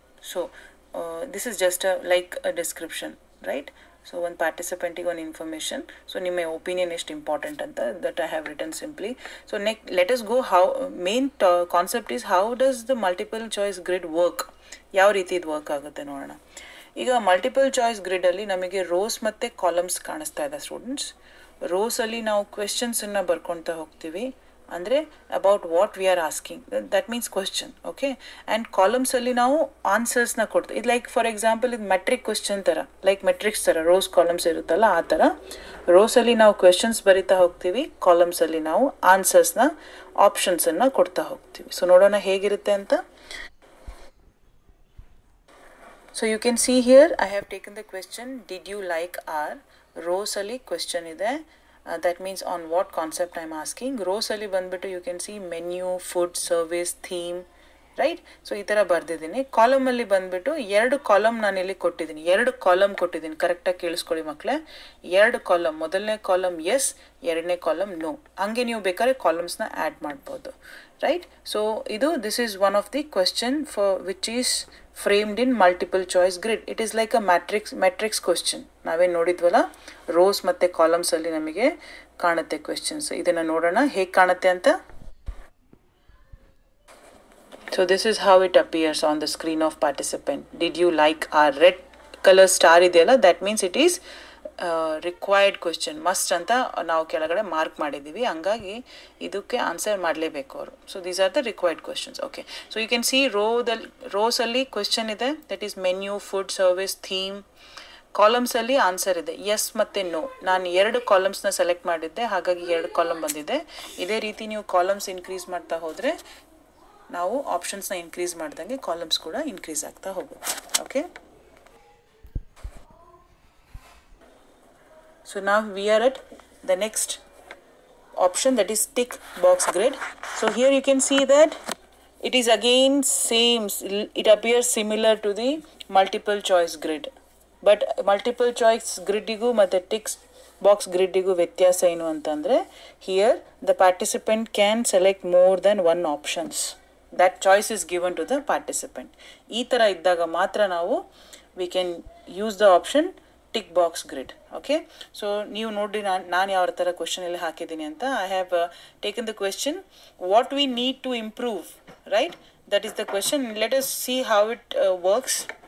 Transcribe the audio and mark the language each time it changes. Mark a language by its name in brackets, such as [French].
[English] So this is just like a description, right? So one participant one information, so [Kannada] ನಿಮ್ಮ [English] opinion [Kannada] ಎಷ್ಟು [English] important ಅಂತ, that I have written simply. So next let us go how main concept is how does the multiple choice grid work, [Kannada] ಯಾವ ರೀತಿ ಇದು work ಆಗುತ್ತೆ ನೋಡೋಣ. ಈಗ multiple choice ಗ್ರಿಡಲ್ಲಿ ನಮಗೆ ರೋಸ್ ಮತ್ತು ಕಾಲಮ್ಸ್ ಕಾಣಿಸ್ತಾ ಇದೆ ಸ್ಟೂಡೆಂಟ್ಸ್. ರೋಸಲ್ಲಿ ನಾವು ಕ್ವೆಶನ್ಸನ್ನು ಬರ್ಕೊಳ್ತಾ ಹೋಗ್ತೀವಿ, ಅಂದರೆ [English] About what we are asking, that means question. [Kannada] Okay, and ಕಾಲಮ್ಸಲ್ಲಿ ನಾವು ಆನ್ಸರ್ಸ್ನ ಕೊಡ್ತೀವಿ. ಇದು ಲೈಕ್ ಫಾರ್ ಎಕ್ಸಾಂಪಲ್ ಇದು ಮೆಟ್ರಿಕ್ ಕ್ವೆಶ್ಚನ್ ಥರ, ಲೈಕ್ ಮೆಟ್ರಿಕ್ಸ್ ಥರ ರೋಸ್ ಕಾಲಮ್ಸ್ ಇರುತ್ತಲ್ಲ ಆ ಥರ. ರೋಸಲ್ಲಿ ನಾವು ಕ್ವೆಶನ್ಸ್ ಬರಿತಾ ಹೋಗ್ತೀವಿ, ಕಾಲಮ್ಸಲ್ಲಿ ನಾವು ಆನ್ಸರ್ಸ್ನ ಆಪ್ಷನ್ಸನ್ನು ಕೊಡ್ತಾ ಹೋಗ್ತೀವಿ. ಸೊ ನೋಡೋಣ ಹೇಗಿರುತ್ತೆ ಅಂತ. [English] So you can see here I have taken the question, did you like our? Rows [Kannada] ali [English] question [Kannada] ide, [English] that means on what concept I am asking. Rows [Kannada] ali bandbitu [English] you can see menu, food, service, theme, right? [Kannada] So ಈ ಥರ ಬರ್ದಿದ್ದೀನಿ. ಕಾಲಮಲ್ಲಿ ಬಂದುಬಿಟ್ಟು 2 column ನಾನು ಇಲ್ಲಿ ಕೊಟ್ಟಿದ್ದೀನಿ, 2 column ಕೊಟ್ಟಿದ್ದೀನಿ. ಕರೆಕ್ಟಾಗಿ ಕೇಳಿಸ್ಕೊಳ್ಳಿ ಮಕ್ಕಳೇ, 2 ಕಾಲಮ್. ಮೊದಲನೇ ಕಾಲಮ್ ಎಸ್, ಎರಡನೇ ಕಾಲಮ್ ನೋ. ಹಂಗೆ ನೀವು ಬೇಕಾದ್ರೆ ಕಾಲಮ್ಸ್ನ ಆ್ಯಡ್ ಮಾಡ್ಬೋದು, [English] Right? So ಇದು this is one of the question for which is framed in multiple choice grid. It is like a matrix question. [Kannada] ನಾವೇನು ನೋಡಿದ್ವಲ್ಲ, ರೋಸ್ ಮತ್ತು ಕಾಲಮ್ಸಲ್ಲಿ ನಮಗೆ ಕಾಣುತ್ತೆ ಕ್ವೆಶ್ಚನ್ಸ್. ಇದನ್ನು ನೋಡೋಣ ಹೇಗೆ ಕಾಣುತ್ತೆ ಅಂತ. [English] So this is how it appears on the screen of participant. Did you like our red color star [Kannada] ಇದೆಯಲ್ಲ, [English] that means it is required question, must [Kannada] ಅಂತ ನಾವು ಕೆಳಗಡೆ ಮಾರ್ಕ್ ಮಾಡಿದ್ದೀವಿ. ಹಂಗಾಗಿ ಇದಕ್ಕೆ ಆನ್ಸರ್ ಮಾಡಲೇಬೇಕು ಅವರು. [English] So these are the required questions. Okay, so you can see [Kannada] ರೋಸಲ್ಲಿ question ಇದೆ, [English] That is menu, food, service, theme. [Kannada] ಕಾಲಮ್ಸಲ್ಲಿ answer ಇದೆ, ಎಸ್ ಮತ್ತು ನೋ. ನಾನು 2 ಕಾಲಮ್ಸ್ನ ಸೆಲೆಕ್ಟ್ ಮಾಡಿದ್ದೆ, ಹಾಗಾಗಿ 2 ಕಾಲಮ್ ಬಂದಿದೆ. ಇದೇ ರೀತಿ ನೀವು ಕಾಲಮ್ಸ್ ಇನ್ಕ್ರೀಸ್ ಮಾಡ್ತಾ ಹೋದರೆ, ನಾವು ಆಪ್ಷನ್ಸ್ನ ಇನ್ಕ್ರೀಸ್ ಮಾಡ್ದಂಗೆ ಕಾಲಮ್ಸ್ ಕೂಡ ಇನ್ಕ್ರೀಸ್ ಆಗ್ತಾ ಹೋಗುತ್ತೆ. [English] Okay, so now we are at the next option, that is tick box grid. So here you can see that it is again same, it appears similar to the multiple choice grid, but multiple choice [Kannada] gridigu matte [English] tick box gridigu [Kannada] ವ್ಯತ್ಯಾಸ ಏನು ಅಂತಂದರೆ, [English] here the participant can select more than one options. That choice is given to the participant. [Kannada] ಈ ಥರ ಇದ್ದಾಗ ಮಾತ್ರ ನಾವು [English] we can use the option tick box grid. [Kannada] Okay, so ನೀವು ನೋಡಿ ನಾನು ಯಾವ ಥರ ಕ್ವೆಶನ್ ಇಲ್ಲಿ ಹಾಕಿದ್ದೀನಿ ಅಂತ. [English] I have taken the question, what we need to improve, right? That is the question. Let us see how it works.